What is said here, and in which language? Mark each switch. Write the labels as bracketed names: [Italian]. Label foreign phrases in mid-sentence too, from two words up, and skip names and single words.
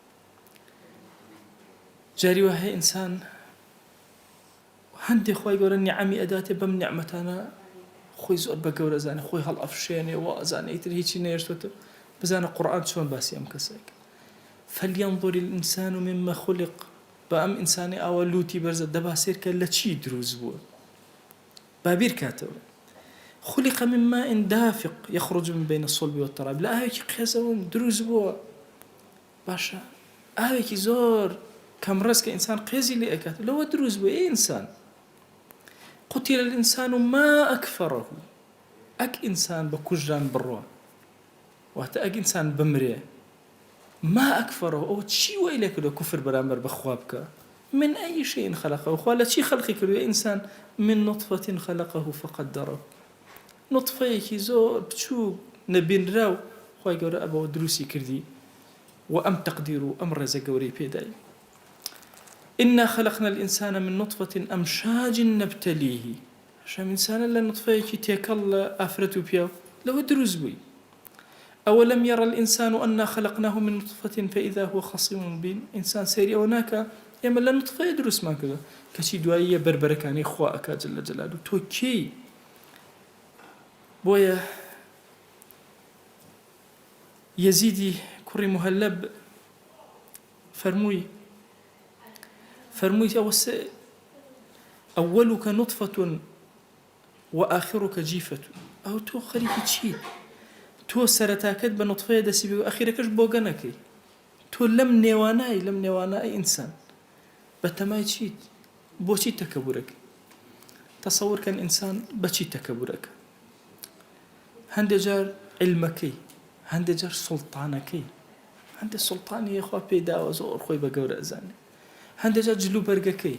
[Central Kurdish] جاری وە هەیە ئینسان هەندێک خوای گەورە نیعەمی ئەداتێ، بەم نیعمەتانە خۆی زۆر بە گەورە ئەزانێ، خۆی هەڵئەفشێنێ و ئەزانێ ئیتر هیچی نەهێشتووەتە. بزانە قورئان چۆن باسی ئەم کەسێکە. [Arabic] فەلیەنظر الإنسان مما خلق. [Central Kurdish] بە ئەم ئینسانی ئاوا لوتی بەرزە دەبا سیر کە لە چی دروست بووە. با بیر کاتەوە. [Arabic] خلق من ماء دافق يخرج من بين الصلب والترائب. [Central Kurdish] لا ئاوێکی قێزەوە دروست بووە. باشە ئاوێکی زۆر کەم ڕێز کە ئینسان قێزی لێ ئەکات لەوە دروست بووە. [Arabic] ئینسان قتل الإنسان ما أكفره. [Central Kurdish] ئەک ئینسان بە کوژران بڕوە، واتە ئەک ئینسان بمرێ، [Arabic] ما أكفره [Central Kurdish] ئەو چی وەی لێ کردووە کوفر بەرامبەر بەخوا بکە. [Arabic] من أي شيء خلقه. [Central Kurdish] خوا لە چی خەڵقی کردووە ئینسان؟ [Arabic] من نطفة خلقه فقدره. [Central Kurdish] نطفەیەکی زۆر بچوو نەبینرا و خوای گەورە ئەبەوە دروستی کردی و ئەم تەقدیر و ئەم ڕێزە گەورەی پێدای. [Arabic] إنا خلقنا الإنسان من نطفة أمشاج نبتليه. [Central Kurdish] شام إنسان لە نطفەیەکی تێکەڵ لە ئافرەت و پیاو لەوە دروست بووی. [Arabic] أولم يرى الإنسان أنا خلقناه من نطفة فإذا هو خصيم مبين. [Central Kurdish] إنسان سيري أو ناكا ئێمە لە نطفەیە دروستمان کردووە، کەچی دواییە بربەرەکانی خوا ئەکات [Arabic] جل جلاله. [Central Kurdish] تۆ کێی؟ بۆیە یەزیدی کوڕی مهەلەب فەرمووی [Arabic] أولك نطفة وآخرك جيفة. [Central Kurdish] أو تو خەریکی چیت؟ تۆ سەرەتاکەت بە نوتفەیە دەسی بێ و ئەخیرەکەش بۆگەنەکەی. تۆ لەم نێوانای ئینسان بە تەمای چیت؟ بۆچی تەکەبورەکەی؟ تەسەوورکەن ئینسان بەچی تەکەبورەکە؟ هەندێک جار علمەکەی، هەندێک جار سوڵتانەکەی، هەندێک سوڵتانی خوا پێی داوە زۆر خۆی بە گەورە ئەزانێ، هەندێک جار جلوبەرگەکەی.